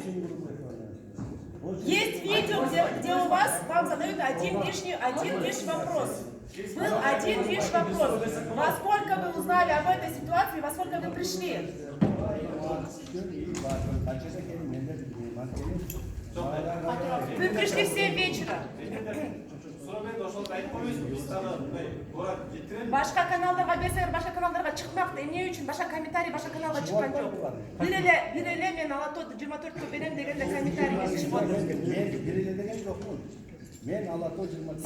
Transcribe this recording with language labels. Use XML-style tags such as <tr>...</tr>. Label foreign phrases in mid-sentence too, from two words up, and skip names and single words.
<ru>Есть видео, где у вас, вам задают один лишний вопрос. Был один лишь вопрос. Во сколько вы узнали об этой ситуации, во сколько вы пришли? Вы пришли в 7 вечера.</ru> <ky>Башка каналдарга берсеңер, башка каналдарга чыкмакты. Эмне үчүн башка комментарий башка каналга чыккан жок. Бир эле мен Алатоо 24-кө берем дегенде комментарий чыгып атат. Мен бир эле деген жокмун. Мен Алатоо 24.</ky>